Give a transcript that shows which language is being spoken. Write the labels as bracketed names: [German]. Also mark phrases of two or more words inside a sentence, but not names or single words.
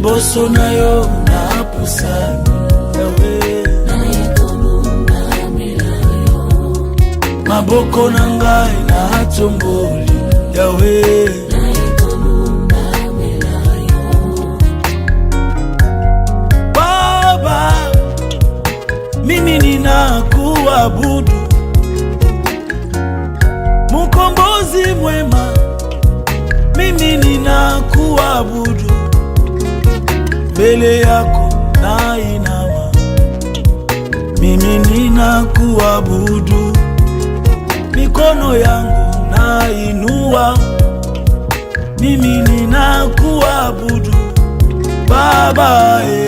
[Lingala] liboso na yo na pusani Yawe maboko na ngai na tomboli Yawe [Swahili] Baba mimi ninakuabudu Mkombozi mwema mimi ninakuabudu mbele yako na inama mimi ninakuabudu mikono yangu na inua mimi ninakuabudu Baba